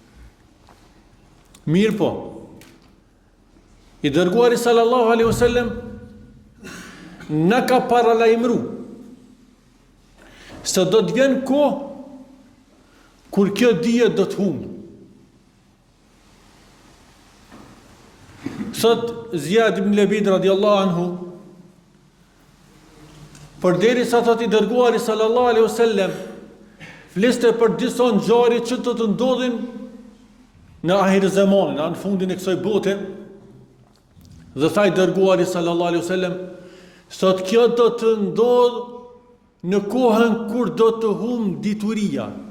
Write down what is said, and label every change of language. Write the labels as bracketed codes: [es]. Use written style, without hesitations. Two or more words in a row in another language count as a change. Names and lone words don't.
[sq] Mirë po, I dërguari [ar] صلى الله عليه وسلم [sq] na ka paralajmëru se do të vjen kohë kur kjo dije do të humbë. Sot Ziyad ibn Labid [ar] رضي الله عنه, [sq] përderisa thot I dërguari [ar] صلى الله عليه وسلم [sq] fliste për disa ngjarje që do të ndodhin në ahir zamanin, në fundin e kësaj bote, dhe tha I dërguari [ar] صلى الله عليه وسلم, [sq] sot kjo do të ndodh në kohën kur do të humbë dituria.